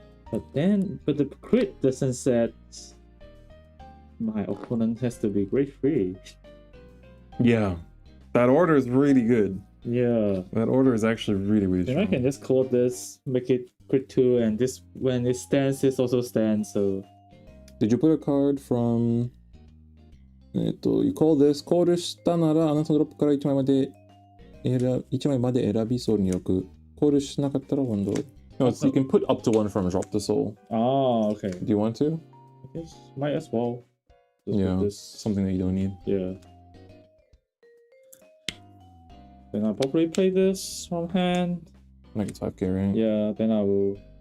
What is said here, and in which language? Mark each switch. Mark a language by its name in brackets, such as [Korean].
[English] But the crit doesn't set my opponent has to be grade 3. Yeah, that order is really good. Yeah, that order is actually really, really strong. I can just call this, make it crit 2, and this when it stands, this also stands. So, did you put a card from? You call this [Japanese] コールしたならあなたのドロップから1枚まで 1枚まで選びソウルに置く。コールしなかったら今度。 [English] No, it's, you can put up to one from drop the soul. Oh, okay. Do you want to? I guess might as well. Just Yeah, put this. something that you don't need. Yeah. Then I'll probably play this from hand. Like it's 5k, right? Yeah, then I will